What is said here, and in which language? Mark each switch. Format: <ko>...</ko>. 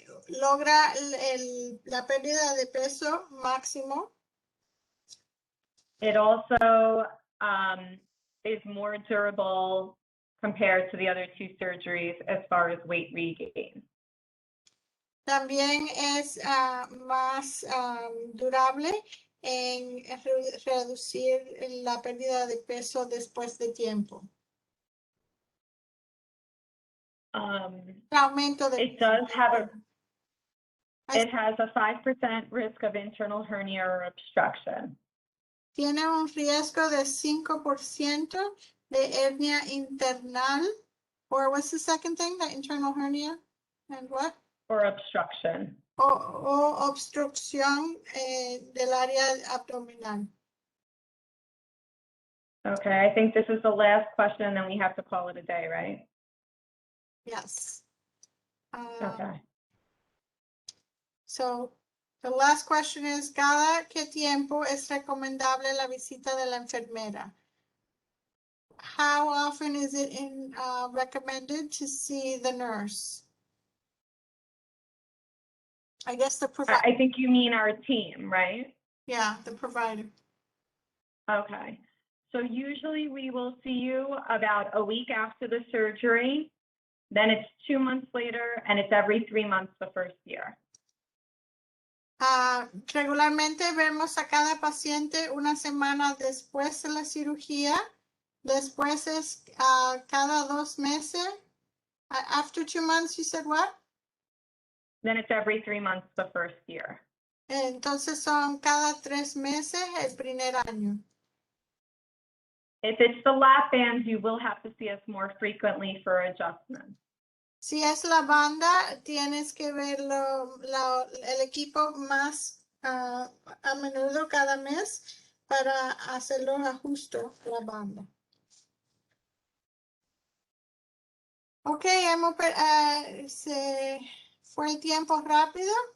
<es>Logra la pérdida de peso máximo.</es> <en>It also is more durable compared to the other 2 surgeries as far as weight regain.</en> <es>También es más durable en reducir la pérdida de peso después de tiempo. Aumento de</es> <en>It does have it has a 5% risk of internal hernia or obstruction.</en> <es>Tiene un riesgo de 5% de hernia internal.</es> <en>Or what's the second thing? The internal hernia? And what? Or obstruction.</en> <es>O obstrucción del área abdominal.</es> <en>Okay, I think this is the last question, and then we have to call it a day, right? Yes. Okay. So The last question is,</en> <es>¿cada qué tiempo es recomendable la visita de la enfermera?</es> <en>How often is it recommended to see the nurse? I guess the provider. I think you mean our team, right? Yeah, the provider. Okay. So usually we will see you about a week after the surgery, then it's 2 months later, and it's every 3 months the first year.</en> <es>Regularmente vemos a cada paciente una semana después de la cirugía. Después es cada 2 meses.</es> <en>After 2 months, you said what? Then it's every 3 months the first year.</en> <es>Entonces son cada 3 meses el primer año.</es> <en>If it's the lap bands, you will have to see us more frequently for adjustments.</en> <es>Si es la banda, tienes que verlo, el equipo más a menudo cada mes para hacer los ajustes de la banda. Ok, se fue el tiempo rápido.</es>